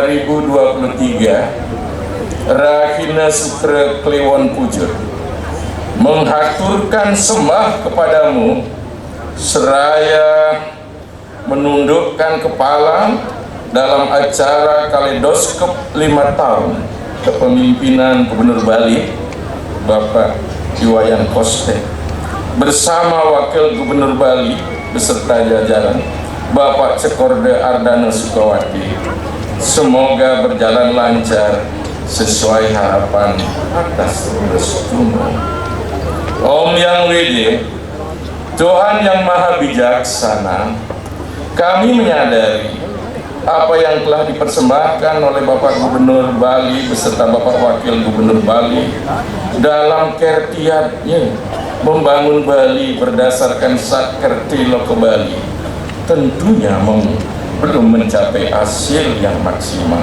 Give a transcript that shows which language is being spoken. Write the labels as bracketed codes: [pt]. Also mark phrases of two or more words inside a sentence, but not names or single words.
[id] 2023, Rahina Sutra Kliwon Puja, menghaturkan sembah kepadamu seraya menundukkan kepala dalam acara Kaleidoskop 5 tahun kepemimpinan Gubernur Bali Bapak Iwayan Koste bersama Wakil Gubernur Bali beserta jajaran Bapak Cekorde Ardana Sukawati. Semoga berjalan lancar sesuai harapan atas restumu. Om Yang Widi, Tuhan yang Maha Bijaksana, kami menyadari apa yang telah dipersembahkan oleh Bapak Gubernur Bali beserta Bapak Wakil Gubernur Bali dalam kertiatnya membangun Bali berdasarkan Sakerti Loko Bali tentunya belum mencapai hasil yang maksimal.